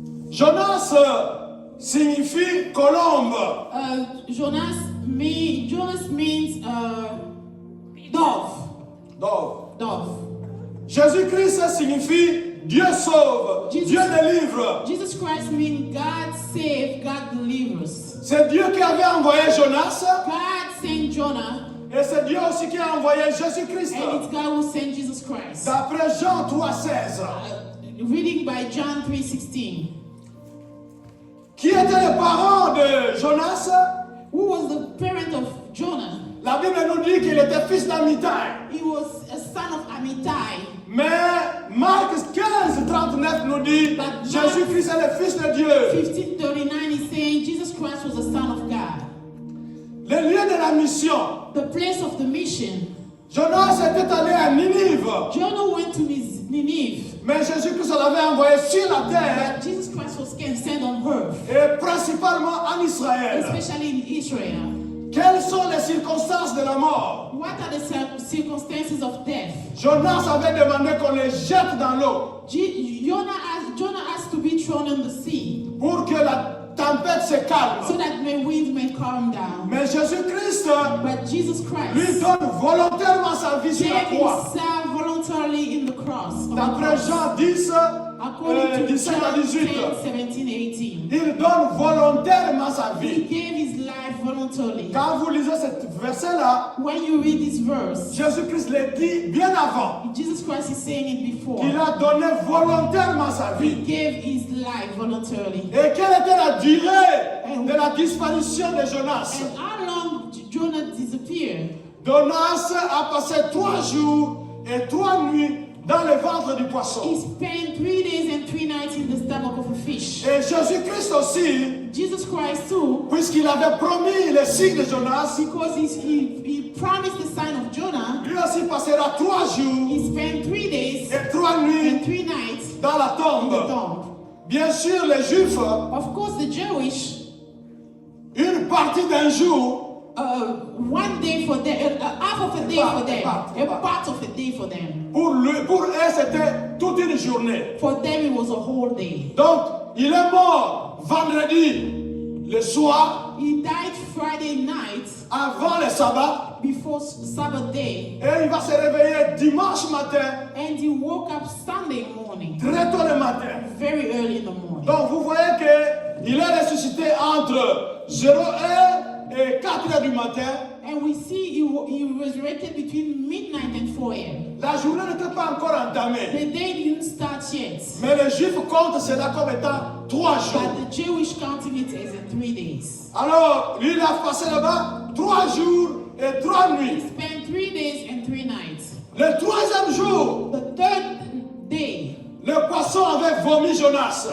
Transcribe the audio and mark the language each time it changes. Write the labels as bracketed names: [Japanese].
[French] Jonas signifie colombe. [English] Jonas means dove. [French] Donc, [English] Dove. [French] Jésus-Christ signifie Dieu sauve, [English] Jesus- [French] Dieu délivre. [English] Jesus Christ means God save, God delivers. [French] C'est Dieu qui avait envoyé Jonas [English] God sent Jonah, [French] et c'est Dieu aussi qui a envoyé Jésus-Christ. [English] and it's God who sent Jesus Christ. [French] D'après Jean 3,16. [English] Reading by John 3:16. [French] Qui étaient les parents de Jonas? [English] Who was the parent of Jonah? [French] La Bible nous dit qu'il était fils d'Amitai. [English] He was a son of Amittai. [French] Mais Marc 15:39 nous dit [English] But [French] Jésus-Christ est le Fils de Dieu. [English] 15:39 is saying Jesus Christ was the son of God. [French] Le lieu de la mission. [English] The place of the mission. [French] Jonas était allé à Ninive. [English] Jonah went to Nineveh. [French] Mais Jésus-Christ l'avait envoyé sur la terre [English] But Jesus Christ was sent on earth, [French] et principalement en Israël. [English] especially in Israel. [French] Quelles sont les circonstances de la mort? [English] What are the circumstances of death? [French] Jonas avait demandé qu'on les jette dans l'eau [English] Jonah asked to be thrown in the sea [French] pour que la tempête se [English] so [French] calme. [English] that the wind may calm down. [French] Mais Jésus-Christ [English] But Jesus [French] lui [English] Christ [French] donne volontairement sa vie sur la [English] gave [French] croix. [English] himself voluntarily in the cross. on the [French] D'après [English] cross. [French] Jean 10, [English] According to [French] 17 à [English] John [French] 18, [English] 10, 17, 18. [French] il donne volontairement sa [English] He [French] vie. [English] gave his life voluntarily. [French] Quand vous lisez ce verset-là, [English] When you read this verse, [French] Jésus-Christ l'a dit bien avant [English] Jesus Christ is saying it before. [French] qu'il a donné volontairement sa [English] He [French] vie. [English] gave his life voluntarily. [French] Et quelle était la durée de la disparition de Jonas? [English] And how long Jonah disappeared? [French] Jonas a passé 3 jours et 3 nuits dans le ventre du [English] He [French] poisson. [English] spent 3 days and 3 nights in the stomach of a fish. [French] Et Jésus-Christ aussi, [English] Jesus Christ too, [French] puisqu'il avait promis le signe de Jonas, [English] because he promised the sign of Jonah, [French] lui aussi passera 3 jours [English] he spent 3 days [French] et 3 nuits [English] and 3 nights [French] dans la [English] in the [French] tombe. [English] tomb. [French] Bien sûr, les Juifs, [English] Of course, the Jewish, [French] une partie d'un jour, [English] one day for them, half of a day for them, a part of a day for them. [French] pour eux, c'était toute une journée. [English] For them, it was a whole day. [French] Donc, il est mort vendredi le soir, [English] He died Friday night [French] avant le sabbat, [English] before Sabbath day, [French] et il va se réveiller dimanche matin, [English] and he woke up Sunday morning, [French] très tôt le matin. [English] very early in the morning. [French] Donc, vous voyez qu'il est ressuscité entre 0h et 4h du matin. [English] And we see he resurrected between midnight and 4 a.m. [French] La journée n'était pas encore entamée. [English] The day didn't start yet, [French] Mais les Juifs comptent cela comme étant 3 jours. [English] but the Jewish counting it as in 3 days. [French] Alors, lui, il a passé là-bas 3 jours et 3 [English] He [French] nuits. [English] spent 3 days and 3 nights. [French] Le 3e jour, [English] The third day, [French] le poisson avait vomi Jonas.